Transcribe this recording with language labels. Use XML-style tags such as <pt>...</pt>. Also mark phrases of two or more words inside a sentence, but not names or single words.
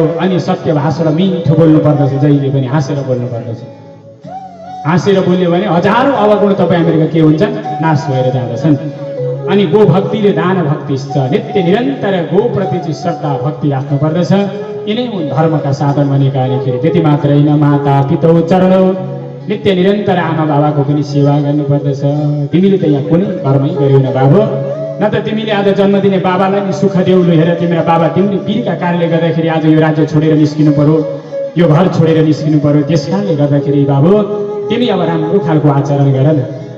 <ne>अनि सत्य भाषण, मिठो बोल्नु पर्दछ, जहिले पनि हाँसेर बोल्नु पर्दछ। हाँसेर बोल्यो भने हजारौँ अवगुण तपाईँ हामीहरूका के हुन्छन्? नाश भएर जाँदछन्। अनि गो भक्तिले</ne> <sa>दान भक्तिश्च,</sa> <ne>नित्य निरन्तर गोप्रति चाहिँ श्रद्धा भक्ति राख्नु पर्दछ। यिनै हुन् धर्मका साधन भनेका। अनिखेरि त्यति मात्र होइन,</ne> <sa>माता पितौ चरणौ,</sa> <ne>नित्य निरन्तर आमा बाबाको पनि सेवा गर्नुपर्दछ। तिमीले त यहाँ कुनै कर्मै गर्यौ न बाबु, न त तिमीले आज जन्म दिने बाबालाई नि सुख देऊ। हेर, तिम्रो बाबा तिम्रो वीरका कारणले गर्दाखेरि आज यो राज्य छोडेर निस्किनु पर्यो, यो घर छोडेर निस्किनु पर्यो। त्यस कारणले गर्दाखेरि बाबु तिमी अब राम्रो खालको आचरण गर न।</ne>